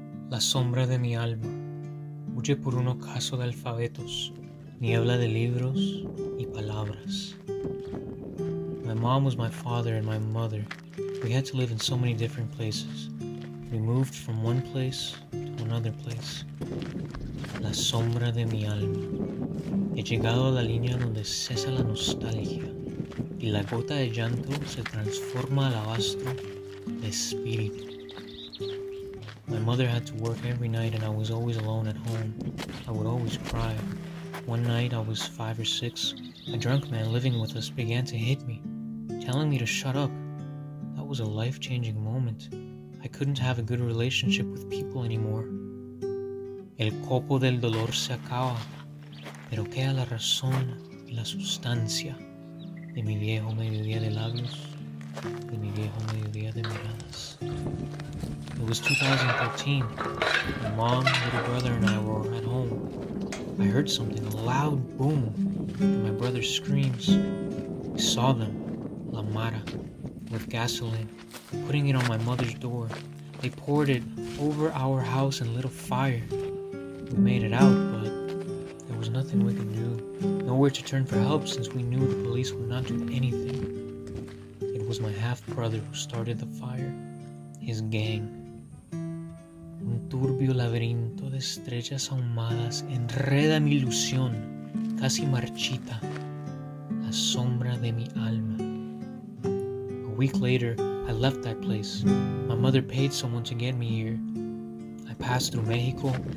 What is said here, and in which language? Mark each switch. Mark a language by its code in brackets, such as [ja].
[es] La sombra de mi alma huye por un ocaso de alfabetos, niebla de libros y palabras. [en] My mom was my father and my mother. We had to live in so many different places. We moved from one place to another place. [es] La sombra de mi alma. He llegado a la línea donde cesa la nostalgia y la gota de llanto se transforma al alabastro de espíritu. [en] My mother had to work every night and I was always alone at home. I would always cry. One night I was 5 or 6. A drunk man living with us began to hit me, telling me to shut up. That was a life-changing moment. I couldn't have a good relationship with people anymore. [es] El copo del dolor se acaba, pero queda la razón y la sustancia de mi viejo mediodía de labios, de mi viejo mediodía de miradas. [en] It was 2013. My mom, little brother, and I were at home. I heard something, a loud boom, and my brother's screams. I saw them, La Mara, with gasoline, putting it on my mother's door. They poured it over our house and lit a fire. We made it out, but there was nothing we could do. Nowhere to turn for help since we knew the police would not do anything. It was my half-brother who started the fire. His gang. [es] Un turbio laberinto de estrellas ahumadas enreda mi ilusión, casi marchita, la sombra de mi alma. [en] A week later, I left that place. My mother paid someone to get me here. I passed through Mexico.